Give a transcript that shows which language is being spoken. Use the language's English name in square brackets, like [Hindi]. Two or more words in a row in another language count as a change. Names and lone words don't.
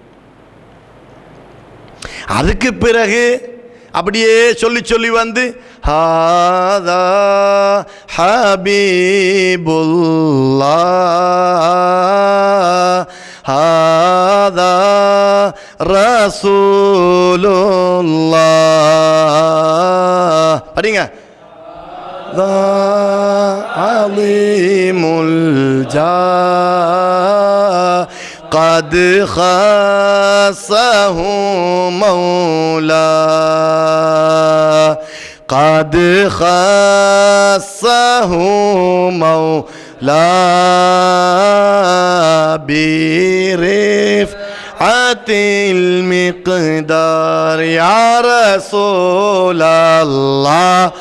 [Tamil] அதுக்கு பிறகு அப்படியே சொல்லி சொல்லி வந்து [Arabic] هذا حبيب الله هذا رسول الله. [Tamil] படிங்க. [Arabic] عليم الجاه قد خاصه مولا قد خاصه مولا برفعة المقدار يا رسول الله